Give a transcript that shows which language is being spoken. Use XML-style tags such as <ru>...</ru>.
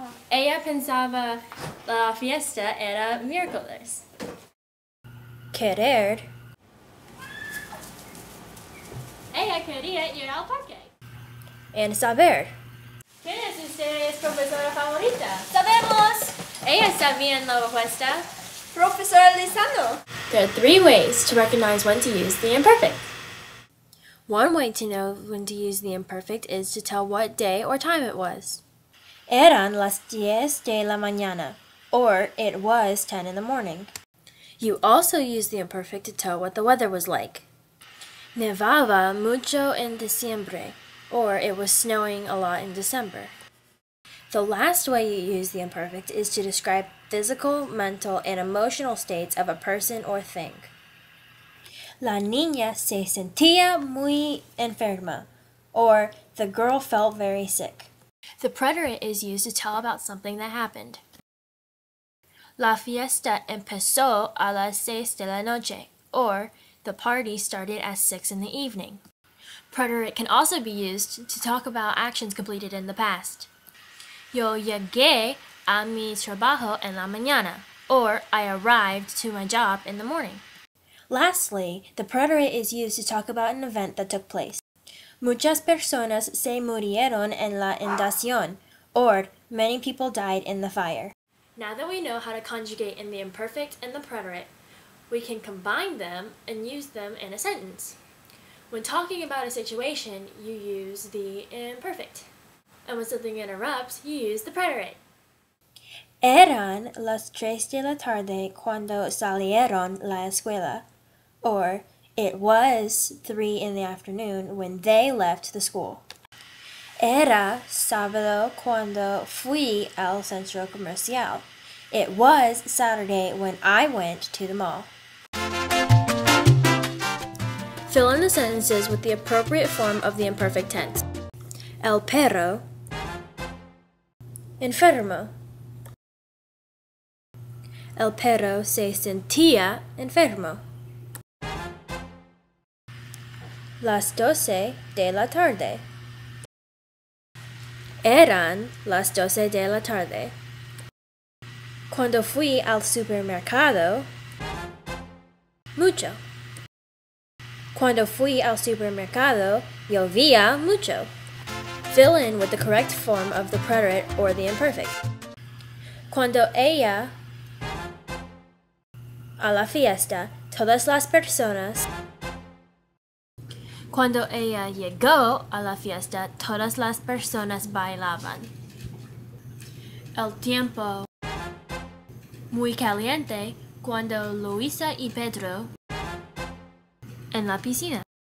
<es>Ella pensaba la fiesta era miércoles. querer, Ella quería ir al parque.</es> <en>and saber.</en> <es>¿Quién es ustedes profesora favorita? Sabemos. Ella sabía la respuesta. Profesor Lisano.</es> <en>There are three ways to recognize when to use the imperfect. One way to know when to use the imperfect is to tell what day or time it was.</en> <es>Eran las 10 de la mañana,</es> <en>or it was 10 in the morning. You also use the imperfect to tell what the weather was like.</en> <es>Nevaba mucho en diciembre,</es> <en>or it was snowing a lot in December. The last way you use the imperfect is to describe physical, mental, and emotional states of a person or thing.</en> <es>La niña se sentía muy enferma,</es> <en>or the girl felt very sick. The preterite is used to tell about something that happened.</en> <es>La fiesta empezó a las 6 de la noche,</es> <en>or the party started at 6 in the evening. Preterite can also be used to talk about actions completed in the past.</en> <es>Yo llegué a mi trabajo en la mañana,</es> <en>or I arrived to my job in the morning. Lastly, the preterite is used to talk about an event that took place.</en> <es>Muchas personas se murieron en la inundación,</es> <en>or many people died in the fire. Now that we know how to conjugate in the imperfect and the preterite, we can combine them and use them in a sentence. When talking about a situation, you use the imperfect. And when something interrupts, you use the preterite.</en> <es>Eran las 3 de la tarde cuando salieron la escuela.</es> <en>Or, it was 3 in the afternoon when they left the school.</en> <es>Era sábado cuando fui al centro comercial.</es> <en>It was Saturday when I went to the mall. Fill in the sentences with the appropriate form of the imperfect tense.</en> <es>El perro, enfermo. El perro se sentía enfermo. Las 12 de la tarde. Eran las 12 de la tarde. Cuando fui al supermercado, mucho. Cuando fui al supermercado, llovía mucho.</es> <en>Fill in with the correct form of the preterite or the imperfect.</en> <es>Cuando ella a la fiesta, todas las personas. Cuando ella llegó a la fiesta, todas las personas bailaban. El tiempo muy caliente cuando Luisa y Pedro en la piscina.</es>